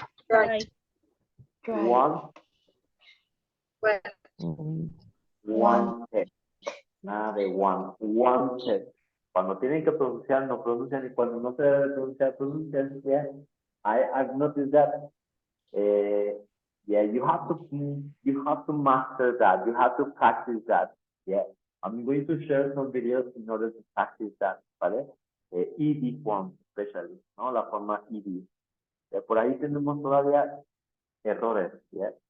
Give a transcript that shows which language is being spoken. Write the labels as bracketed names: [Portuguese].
[English] Right. Right. One. Went. One test. [Spanish] Nada de [English] one. One test. [Spanish] Cuando tienen que pronunciar, no pronuncian, y cuando no se debe pronunciar, pronuncian. [English] Yeah. I've noticed that. Yeah, you have to master that. You have to practice that. Yeah. I'm going to share some videos in order to practice that, [Spanish] ¿vale? [English] ED form, especially, [Spanish] ¿no? La forma ED. Por ahí tenemos todavía errores, ¿ya?